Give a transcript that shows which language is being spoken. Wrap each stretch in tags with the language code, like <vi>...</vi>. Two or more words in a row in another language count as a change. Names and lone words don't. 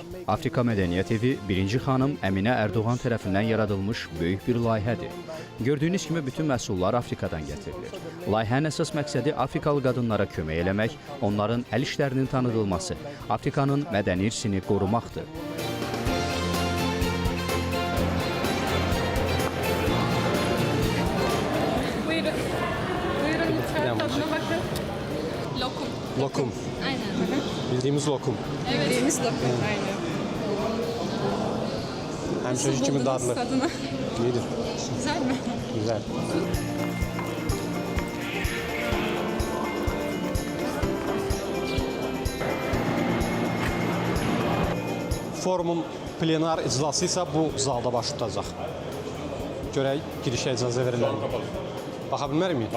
<az>Afrika Mədəniyyət Evi 1-ci xanım Əminə Ərdoğan tərəfindən yaradılmış böyük bir layihədir. Gördüyünüz kimi bütün məhsullar Afrikadan gətirilir. Layihənin əsas məqsədi Afrikalı qadınlara kömək eləmək, onların əl işlərinin tanıdılması, Afrikanın mədəni irsini qorumaqdır.</az> <tr>Lokum. Aynen. Bildiğimiz lokum. Evet. Bildiğimiz lokum, aynen.</tr> <az>Hemşire kimin dadlı? İyidir.</az> <tr>Güzel mi? Güzel.</tr> <az>Forumun plenar iclası isə bu zalda baş tutacaq. Görək, girişə icazə verirlər. Baxa bilmərik mi?</az>